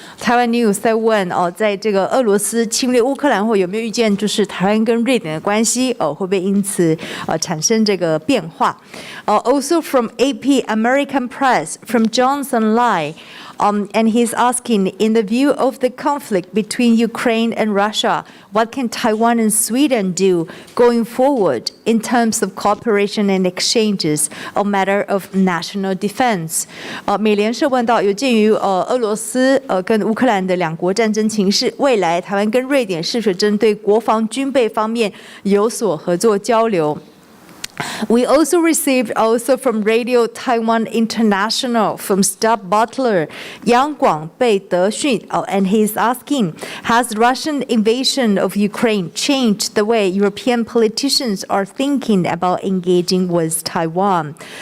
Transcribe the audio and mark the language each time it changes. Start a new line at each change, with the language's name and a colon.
English: Taiwan News
Chinese: 在问在这个俄罗斯侵略乌克兰后有没有预见就是台湾跟瑞典的关系会不会因此产生这个变化
English: Also from AP American Press, from Johnson Lai, and he's asking, in the view of the conflict between Ukraine and Russia, what can Taiwan and Sweden do going forward in terms of cooperation and exchanges, a matter of national defense?
Chinese: 美联社问到，有鉴于俄罗斯跟乌克兰的两国战争情势，未来台湾跟瑞典是否针对国防军备方面有所合作交流？
English: We also received from Radio Taiwan International from Staff Butler Yang Guang Bei Dexun, and he's asking, has Russian invasion of Ukraine changed the way European politicians are thinking about engaging with Taiwan?